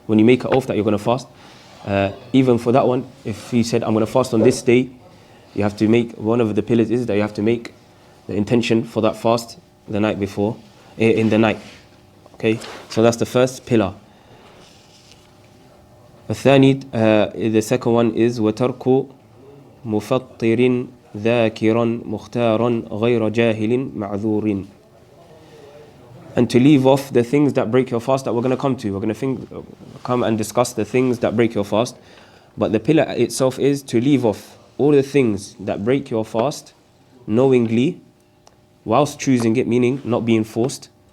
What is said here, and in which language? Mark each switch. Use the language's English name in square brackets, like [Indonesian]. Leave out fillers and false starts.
[English] When you make an oath that you're going to fast, even for that one, if you said, I'm going to fast on this day, you have to make, one of the pillars is that you have to make the intention for that fast the night before, in the night. Okay, so that's the first pillar. The second one is [Arabic] وَتَرْكُ مُفَطِّرٍ ذَاكِرًا مُخْتَارًا غَيْرَ جَاهِلٍ مَعْذُورٍ. [English] And to leave off the things that break your fast that we're going to come to. We're going to come and discuss the things that break your fast. But the pillar itself is to leave off all the things that break your fast knowingly, whilst choosing it, meaning not being forced.